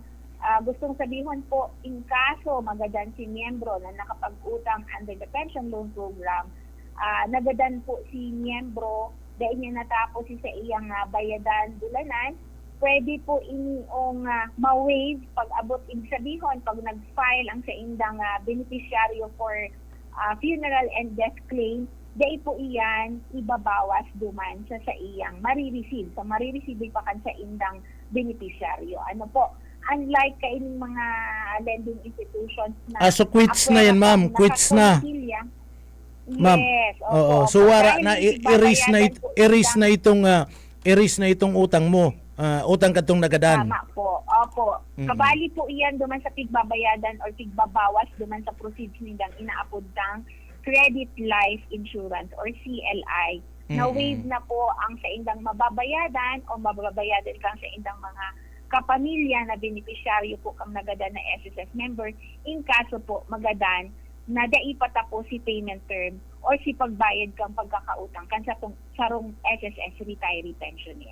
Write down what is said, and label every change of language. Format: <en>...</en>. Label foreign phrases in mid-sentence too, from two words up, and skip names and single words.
<bik>Gustong sabihin po, in kaso magadan si miyembro na nakapag-utang under the</bik> <en>pension loan program,</en> <bik>nagadan po si miyembro dahil niya natapos sa iyang bayadan bulanan, pwede po iniong ma-waive pag-abot, ibig sabihin pag nag-file ang sa indang beneficiaryo for</bik> <en>funeral and death claim,</en> <bik>dahil po iyan ibabawas duman sa iyang marireceive. So marireceive pa kan sa indang beneficiaryo. Ano po, unlike kaining mga</bik> <en>lending institutions</en> <bik>na</bik> <tl>So quits na yan, ma'am. Quits na. Ma'am.</tl> <en>Yes.</en> <tl>Oo. So wala na erase na itong utang mo.</tl> <bik>Utang katong nagadan. Tama po. Opo. Kabali po iyan duman sa pigbabayadan or pigbabawas duman sa proceeds nindang inaapod ng Credit Life Insurance or CLI. Na-waive na po ang sa indang mababayadan o mababayadan kang sa indang mga kapamilya na beneficiaryo po kang nagadan na</bik> <en>SSS member</en> <bik>in kaso po magadan na daipata po si</bik> <en>payment term</en> <bik>or si pagbayad kang pagkakautang kan sa sarong</bik> <en>SSS retiree pensioner.</en>